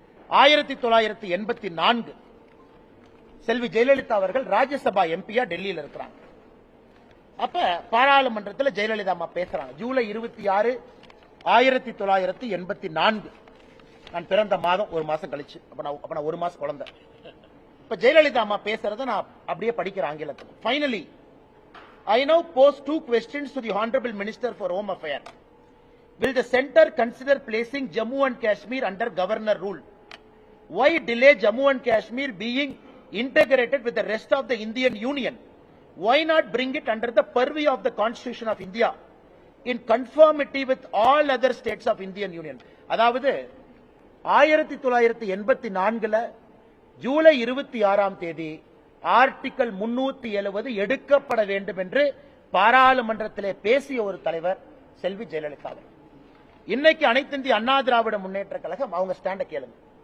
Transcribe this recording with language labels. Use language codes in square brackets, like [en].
[ta] 1984 செல்வி ஜெயலலிதா அவர்கள் ராஜ்யசபா எம்பியா டெல்லியில் இருக்கிறாங்க. அப்ப பாராளுமன்றத்தில் ஜெயலலிதா அம்மா பேசுறாங்க. ஜூலை 26, 1984. நான் பிறந்த மாதம் ஒரு மாசம் கழிச்சு. அப்ப நான் ஒரு மாசம் குழந்தை. இப்ப ஜெயலலிதா அம்மா பேசுறத நான் அப்படியே படிக்கிற ஆங்கிலத்தில். [en] Finally I now pose 2 questions to the Honorable Minister for Home Affairs. Will the center consider placing Jammu and Kashmir under governor rule? Why delay Jammu and Kashmir being integrated with the rest of the Indian Union? Why not bring it under the purview of the Constitution of India in conformity with all other states of Indian Union? [ta] அதாவது 1984 July 26 article 370 எடுக்கப்பட வேண்டும் என்று பாராளுமன்றத்திலே பேசிய ஒரு தலைவர் செல்வி ஜெயலலிதா. இன்னைக்கு அனைத்து இந்திய அண்ணா திராவிட முன்னேற்ற கழகம் அவங்க ஸ்டாண்ட கேளுங்க.